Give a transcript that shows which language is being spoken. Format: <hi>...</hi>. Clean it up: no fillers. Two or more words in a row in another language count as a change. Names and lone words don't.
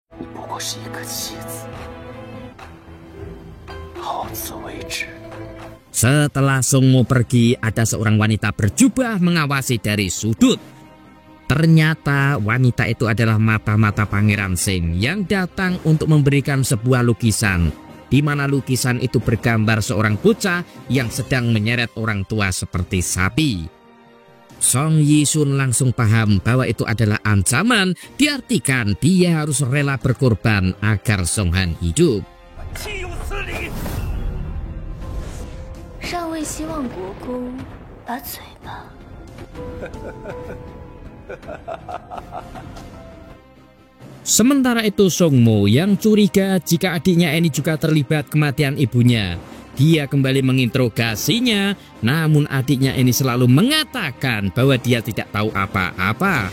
<zh>你不过是一个棋子，好自为之。</zh> <id>Setelah Songmo pergi, ada seorang wanita berjubah mengawasi dari sudut. Ternyata wanita itu adalah mata-mata Pangeran Sing yang datang untuk memberikan sebuah lukisan, di mana lukisan itu bergambar seorang bocah yang sedang menyeret orang tua seperti sapi. Song Yisun langsung paham bahwa itu adalah ancaman, diartikan dia harus rela berkorban agar Song Han hidup.</id> <zh>上尉希望国公把嘴巴。</zh> <id>Sementara itu Songmo yang curiga jika adiknya ini juga terlibat kematian ibunya. Dia kembali menginterogasinya, namun adiknya ini selalu mengatakan bahwa dia tidak tahu apa-apa.</id>